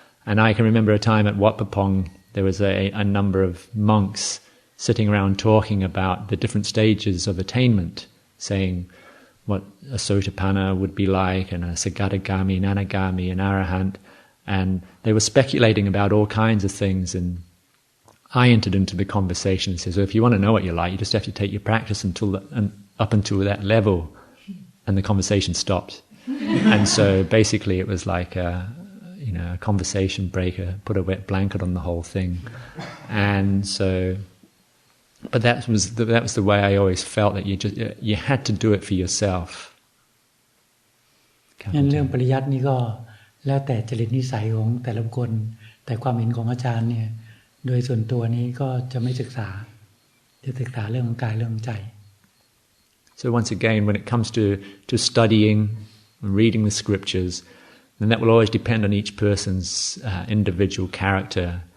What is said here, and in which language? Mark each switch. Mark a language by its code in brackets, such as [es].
[en] And I can remember a time at Wat Pah Pong. There was a number of monks sitting around talking about the different stages of attainment, saying what a Sotapanna would be like, and a Sagatagami, an Anagami, an Arahant, and they were speculating about all kinds of things, and I entered into the conversation and said, so if you want to know what you're like, you just have to take your practice up until that level, and the conversation stopped. And so basically it was like a conversation breaker, put a wet blanket on the whole thing. And so, but that was the way I always felt, that you had to do it for yourself. [th] งั้นเรื่องปริยัตินี่ก็แล้วแต่จริตนิสัยของแต่ละคนแต่ความเห็นของอาจารย์เนี่ยโดยส่วนตัวนี้ก็จะไม่ศึกษาจะศึกษาเรื่องของกายเรื่องของใจ [en] So once again, when it comes to studying and reading the scriptures, then that will always depend on each person's individual character.